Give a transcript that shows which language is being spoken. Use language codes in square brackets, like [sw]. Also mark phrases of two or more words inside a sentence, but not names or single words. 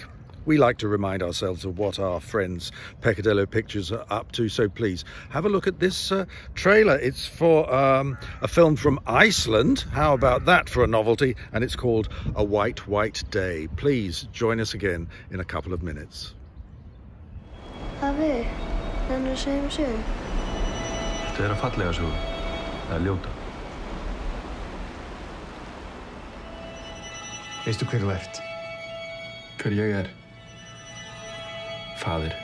[en] We like to remind ourselves of what our friends Peccadillo Pictures are up to, so please have a look at this trailer. It's for a film from Iceland. How about that for a novelty? And it's called A White, White Day. Please join us again in a couple of minutes. [is] Afi, nennir að segja sögu? Þetta fallega sögu, eða ljóta. Veistu hver þú ert? Hver ég er?